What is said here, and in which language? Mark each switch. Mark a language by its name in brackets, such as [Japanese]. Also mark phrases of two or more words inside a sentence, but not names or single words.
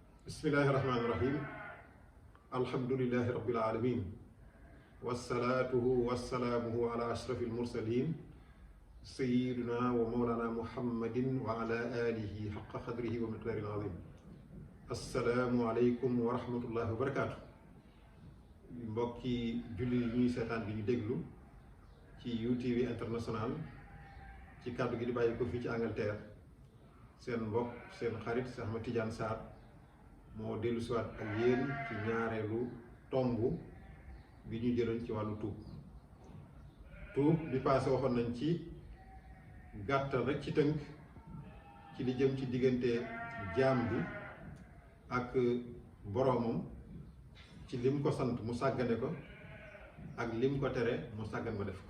[Arabic] بسم الله الرحمن الرحيم. الحمد لله رب العالمين. وصلاته وسلامه على أشرف المرسلين سيدنا ومولانا محمد وعلى آله حق قدره ومقداره العظيم. السلام عليكم ورحمة الله وبركاته. [Wolof] Mbokki julli yi ñuy seetaan bi ñu déglu ci UTV International ci kàddu gi di bàyyi ko fii ci Angleterre, seen mbokk seen xarit Cheikh Ahmed Tidiane Sarr moo dellu siwaat ak yéen ci ñaareelu tomb bi ñu jëloon ci wàllu tuub bi passé waxoon nañ ci gàttal rek ci tënk ci li jëm ci diggante jaam bi ak boroomam, ci lim ko sant mu sàggane ko ak lim ko tere mu sàggan ba def ko.